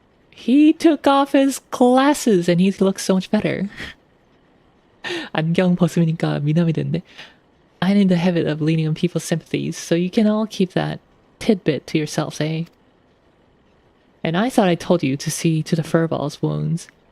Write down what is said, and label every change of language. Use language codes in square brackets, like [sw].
[en] He took off his glasses and he looks so much better. [ko] 안경 벗으니까 미남이 됐네. [en] I'm in the habit of leaning on people's sympathies, so you can all keep that tidbit to yourselves, eh? And I thought I told you to see to the furball's wounds.